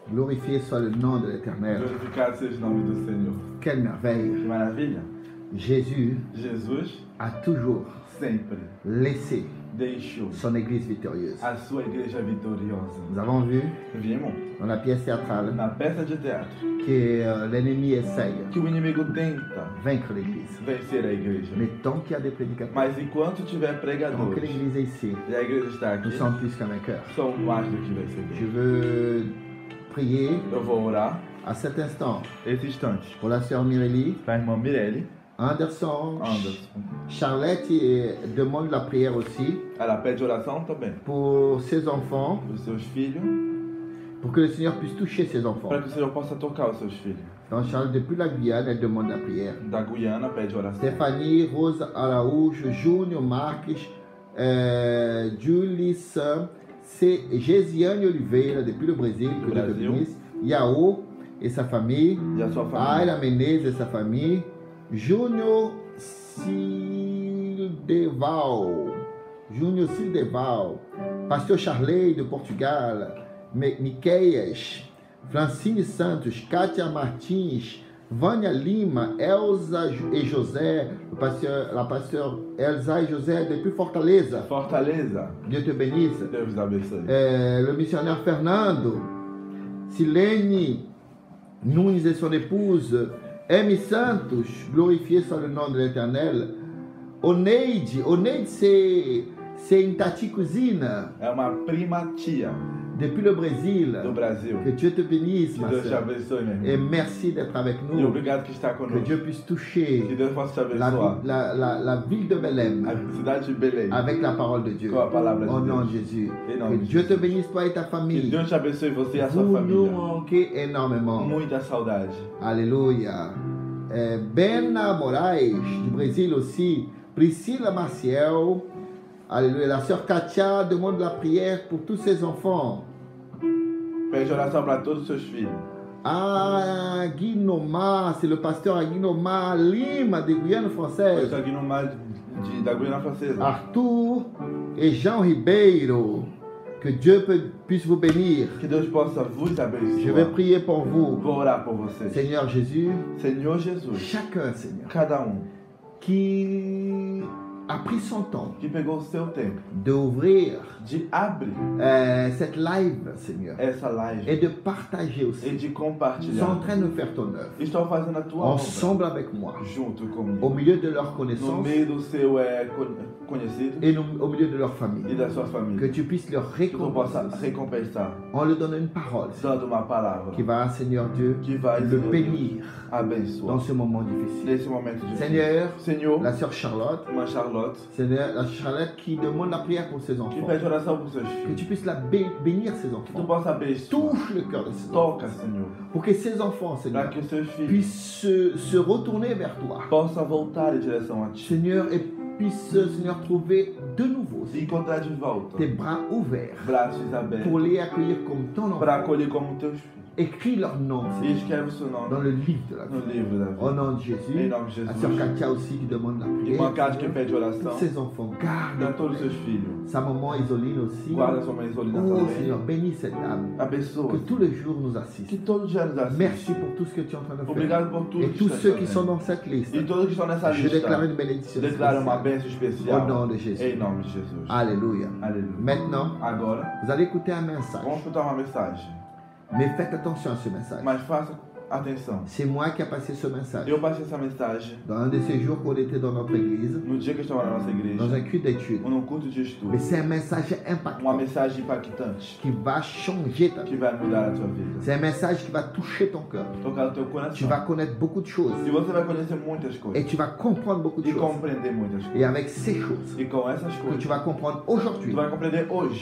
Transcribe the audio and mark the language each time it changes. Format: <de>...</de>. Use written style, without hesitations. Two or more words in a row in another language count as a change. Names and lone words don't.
<fr>Glorifié soit le nom de l'Éternel.</fr> <pt>Glorificado seja o nome do Senhor.</pt> <fr>Quelle merveille.</fr> <pt>Que maravilha.</pt> <fr>Jésus</fr> <pt>Jesus</pt> <fr>a toujours</fr> <pt>sempre</pt> <fr>laissé</fr> <pt>deixou</pt> <fr>son Église victorieuse.</fr> <pt>a sua igreja vitoriosa.</pt> <fr>Nous avons vu</fr> <pt>Vimos</pt> <fr>dans la pièce théâtrale</fr> <pt>na peça de teatro</pt> <fr>que l'ennemi essaye</fr> <pt>que o inimigo tenta</pt> <fr>de vaincre l'Église.</fr> <pt>vencer a igreja.</pt> <fr>Mais tant qu'il y a des prédicateurs,</fr> <pt>Mas enquanto tiver</pt> <fr>tant que</fr> <pt>pregadores</pt> <fr>l'Église est ici,</fr> <pt>e a igreja está</pt> <fr>nous</fr> <pt>aqui,</pt> <fr>sommes plus qu'un vainqueur.</fr> <pt>são mais do que</pt> <fr>Je</fr> <pt>vencedores.</pt> <fr>veux prier</fr> <pt>Eu vou orar</pt> <fr>à cet instant</fr> <pt>esse instante</pt> <fr>pour la sœur Mireille,</fr> <pt>para a irmã Mirelle</pt> <fr>Anderson,</fr> <pt>Anderson.</pt> <fr>Charlotte demande la prière aussi</fr> <pt>Ela pede oração também</pt> <fr>pour ses enfants,</fr> <pt>para os seus filhos,</pt> <fr>pour que le Seigneur puisse toucher ses enfants.</fr> <pt>para que o Senhor possa tocar os seus filhos.</pt> <fr>Donc Charlotte, depuis la Guyane, elle demande la prière.</fr> <pt>Da Guiana pede oração.</pt> <fr>Stéphanie, Rose Araújo, Júnior Marques, Julis, Gesiane Oliveira, depuis le Brésil, que Dieu te</fr> <pt>Brasil.</pt> <fr>bénisse. Yao et sa famille.</fr> <pt>E a sua família.</pt> <fr>Ayla Menezes et sa famille. Júnior Sildeval.</fr> <pt>Júnior Sildeval.</pt> <fr>Pasteur Charley de Portugal. Miqueias. Francine Santos. Kátia Martins. Vânia Lima. Elza et José. La pasteur Elza et José depuis Fortaleza.</fr> <pt>Fortaleza.</pt> <fr>Dieu te bénisse.</fr> <pt>Deus os abençoe.</pt> <fr>Le missionnaire Fernando, Silene Nunes et son épouse, Amy Santos, glorifié soit le nom de l'Éternel. Oneide, c'est une tati cousine</fr> <pt>É uma prima tia</pt> <fr>depuis le Brésil.</fr> <pt>do Brasil.</pt> <fr>Que Dieu te bénisse,</fr> <pt>Que</pt> <fr>ma</fr> <pt>Deus te</pt> <fr>soeur.</fr> <pt>abençoe, meu</pt> <fr>Et</fr> <pt>irmão.</pt> <fr>merci d'être avec</fr> <pt>E</pt> <fr>nous.</fr> <pt>obrigado que está</pt> <fr>Que</fr> <pt>conosco.</pt> <fr>Dieu puisse</fr> <pt>Que</pt> <fr>toucher</fr> <pt>Deus possa te</pt> <fr>la,</fr> <pt>abençoar.</pt> <fr>la ville de Belém</fr> <pt>A cidade de Belém.</pt> <fr>avec la parole de Dieu.</fr> <pt>Com a palavra de</pt> <fr>Au nom</fr> <pt>Deus.</pt> <fr>de Jésus.</fr> <pt>Em nome</pt> <fr>Que</fr> <pt>de</pt> <fr>Dieu te</fr> <pt>Jesus.</pt> <fr>bénisse, toi et ta</fr> <pt>Que</pt> <fr>famille.</fr> <pt>Deus te abençoe você e a sua</pt> <fr>Vous nous</fr> <pt>família.</pt> <fr>manquez énormément.</fr> <pt>Muita saudade.</pt> <fr>Alléluia. Bena Moraes, du Brésil aussi. Priscilla Maciel. Alléluia. La sœur Katia demande la prière pour tous ses enfants.</fr> <pt>Pede oração para todos os seus filhos.</pt> <fr>Aguinoma, c'est le pasteur Aguinoma Lima de Guyane</fr> <pt>Eu</pt> <fr>française.</fr> <pt>estou aqui no mar da Guiana Francesa.</pt> <fr>Arthur et Jean Ribeiro. Que Dieu puisse vous bénir.</fr> <pt>Que Deus possa vos</pt> <fr>Je vais</fr> <pt>abençoar.</pt> <fr>prier pour vous.</fr> <pt>Vou orar por vocês.</pt> <fr>Seigneur Jésus,</fr> <pt>Senhor Jesus,</pt> <fr>chacun, Seigneur,</fr> <pt>cada</pt> <fr>qui a pris son temps</fr> <pt>que pegou o seu tempo</pt> <fr>d'ouvrir</fr> <pt>de abrir</pt> <fr>cette live, Seigneur,</fr> <pt>essa live</pt> <fr>et de partager</fr> <pt>e</pt> <fr>aussi.</fr> <pt>de</pt> <fr>Ils sont en</fr> <pt>compartilhar.</pt> <fr>train de faire ton œuvre</fr> <pt>Estou fazendo a tua obra</pt> <fr>ensemble avec moi,</fr> <pt>junto</pt> <fr>au</fr> <pt>comigo.</pt> <fr>milieu de leur</fr> <pt>No</pt> <fr>connaissance</fr> <pt>meio do seu conhecido</pt> <fr>et au milieu de leur</fr> <pt>e</pt> <fr>famille.</fr> <pt>da sua</pt> <fr>Que</fr> <pt>família.</pt> <fr>tu puisses leur</fr> <pt>Que tu possa</pt> <fr>récompenser.</fr> <pt>recompensar,</pt> <fr>On leur donne une parole</fr> <pt>dando uma palavra</pt> <fr>qui va, Seigneur Dieu,</fr> <pt>que vai,</pt> <fr>le</fr> <pt>Senhor Deus,</pt> <fr>bénir dans</fr> <pt>abençoar</pt> <fr>ce moment difficile.</fr> <pt>nesse momento difícil.</pt> <fr>Seigneur,</fr> <pt>Senhor,</pt> <fr>la sœur Charlotte,</fr> <pt>uma Charlotte</pt> <fr>Seigneur, la Charlotte qui demande la prière pour ses</fr> <pt>que</pt> <fr>enfants.</fr> <pt>pede oração para os seus</pt> <fr>Que</fr> <pt>filhos.</pt> <fr>tu puisses la bénir ses</fr> <pt>Que tu</pt> <fr>enfants.</fr> <pt>possa abençoar.</pt> <fr>Touche le cœur de ses enfants.</fr> <pt>Toca, Senhor,</pt> <fr>Pour que ces enfants,</fr> <pt>para</pt> <fr>Seigneur,</fr> <pt>que os seus filhos</pt> <fr>puissent se retourner vers toi.</fr> <pt>possam voltar em direção a Ti.</pt> <fr>Seigneur, et puissent, Seigneur, trouver de nouveau</fr> <pt>E encontrar de volta</pt> <fr>tes bras ouverts</fr> <pt>braços</pt> <fr>pour</fr> <pt>abertos</pt> <fr>les accueillir comme ton</fr> <pt>para</pt> <fr>enfant.</fr> <pt>acolher como teus filhos.</pt> <fr>Écris leur nom,</fr> <pt>E</pt> <fr>Seigneur,</fr> <pt>escreve o seu</pt> <fr>dans</fr> <pt>nome</pt> <fr>le livre de la</fr> <pt>no</pt> <fr>vie.</fr> <pt>livro da</pt> <fr>Au</fr> <pt>vida.</pt> <fr>nom de</fr> <pt>Em</pt> <fr>Jésus,</fr> <pt>nome de</pt> <fr>la sœur</fr> <pt>Jesus.</pt> <fr>Katia aussi qui demande la</fr> <pt>Irmã Cátia que</pt> <fr>prière.</fr> <pt>pede oração.</pt> <fr>Tous ces enfants,</fr> <pt>Para</pt> <fr>garde</fr> <pt>todos os seus filhos.</pt> <fr>sa maman Isoline aussi.</fr> <pt>Guarda sua mãe Isolina</pt> <fr>Oh</fr> <pt>também.</pt> <fr>Seigneur, bénis cette âme.</fr> <pt>Abençoa.</pt> <fr>Que tous les jours nous assiste.</fr> <pt>Que todos os dias nos assistam.</pt> <fr>Merci pour tout ce que tu es en train de faire.</fr> <pt>Obrigado por tudo</pt> <fr>Et</fr> <pt>que</pt> <fr>tous</fr> <pt>está</pt> <fr>ceux qui</fr> <pt>fazendo.</pt> <fr>sont dans cette liste,</fr> <pt>E todos que estão nessa</pt> <fr>je déclare une</fr> <pt>lista.</pt> <fr>bénédiction</fr> <pt>Declaro uma</pt> <fr>spéciale.</fr> <pt>bênção especial.</pt> <fr>Au nom de Jésus.</fr> <pt>Em nome de Jesus.</pt> <fr>Alléluia.</fr> <pt>Aleluia.</pt> <fr>Maintenant,</fr> <pt>Agora,</pt> <fr>vous allez écouter un message.</fr> <pt>vamos escutar uma mensagem.</pt> <fr>Mais faites attention à ce message.</fr> <pt>Mas faça atenção.</pt> <fr>C'est moi qui ai passé ce message.</fr> <pt>Eu passei essa mensagem</pt> <fr>Dans un de ces jours qu'on était dans notre église,</fr> <pt>no dia que eu estava na nossa</pt> <fr>dans</fr> <pt>igreja,</pt> <fr>un culte d'études.</fr> <pt>ou num culto de estudo.</pt> <fr>Mais c'est un message</fr> <pt>Uma</pt> <fr>impactant</fr> <pt>mensagem impactante</pt> <fr>qui va changer ta vie.</fr> <pt>que vai mudar a tua vida.</pt> <fr>C'est un message qui va toucher ton cœur.</fr> <pt>Tocar no teu</pt> <fr>Tu</fr> <pt>coração.</pt> <fr>vas connaître beaucoup de choses</fr> <pt>E você vai conhecer muitas</pt> <fr>et</fr> <pt>coisas.</pt> <fr>tu vas comprendre beaucoup de</fr> <pt>E</pt> <fr>choses.</fr> <pt>compreender muitas</pt> <fr>Et</fr> <pt>coisas.</pt> <fr>avec ces choses</fr> <pt>E com essas</pt> <fr>que</fr> <pt>coisas,</pt> <fr>tu vas comprendre</fr> <pt>tu</pt> <fr>aujourd'hui,</fr> <pt>vai compreender hoje.</pt>